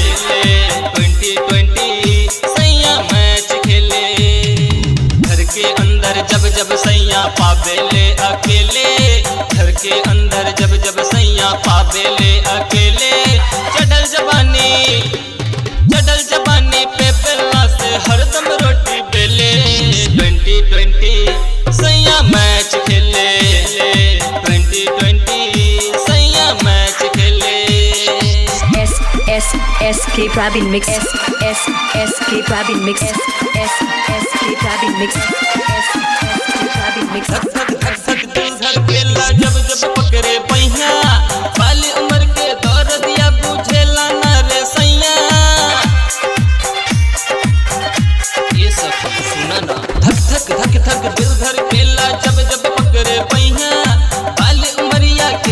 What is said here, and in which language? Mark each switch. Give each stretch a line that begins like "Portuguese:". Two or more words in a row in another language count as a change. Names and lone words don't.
Bhojpuri: 2020 सैया मैच खेले घर के अंदर जब जब सैया पावेले अकेले घर के अंदर जब जब सैया पावेले अकेले चढ़ल जवानी पे बेला से हरदम रोटी बेले 2020 सैया मैच खेले 2020 सैया मैच खेले
English: SK Praveen mix. SK Praveen mix. SK Praveen mix. SK Praveen mix.
Bhojpuri: जब जब पकड़े पहिया वाली उम्र के दौर दिया बुझेला ना रे सैया ये सब सुना ना धक दिल धर केला जब जब पकड़े पहिया वाली उमरिया के